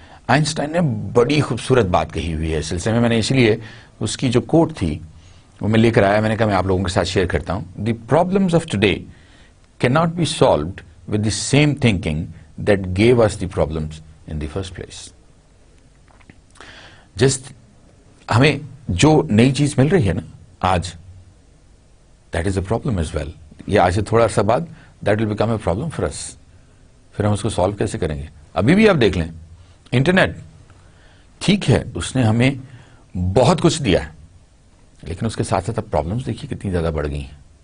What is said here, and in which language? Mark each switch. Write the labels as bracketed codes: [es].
[ur] Einstein نے بڑی خوبصورت بات کہی ہوئی ہے اس سلسلے میں. میں نے اسی لیے اس کی جو کوٹ تھی وہ میں لے کر آیا, میں نے کہا میں آپ لوگوں کے ساتھ شیئر کرتا ہوں. [en] The problems of today can not be solved with the same thinking that gave us the problems in the first place. [ur] Just ہمیں جو نئی چیز مل رہی ہے نا آج, [en] That is a problem as well. [ur] یہ آج سے تھوڑا عرصہ بعد [en] That will become a problem for us. [ur] پھر ہم اس کو سالو کیسے کریں گے؟ ابھی بھی آپ دیکھ لیں, انٹرنیٹ ٹھیک ہے اس نے ہمیں بہت کچھ دیا ہے, لیکن اس کے ساتھ ساتھ اب پرابلمس دیکھیے کتنی زیادہ بڑھ گئی ہیں.